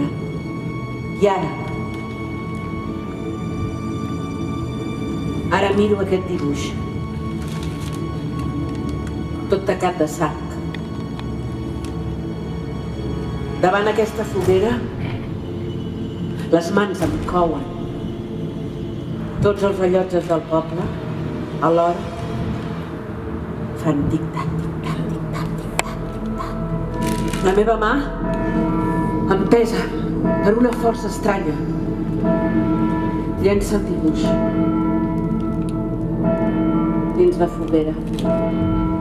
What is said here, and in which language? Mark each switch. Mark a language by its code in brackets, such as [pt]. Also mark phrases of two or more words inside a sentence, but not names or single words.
[ca] I ara miro aquest dibuix, tot tacat de sang. Davant aquesta foguera, les mans em couen. Tots els rellotges del poble, alhora, fan tic-tac, tic-tac, tic-tac, tic-tac, tic-tac. La meva mà em pesa per una força estranya. Llença el dibuix dins la foguera.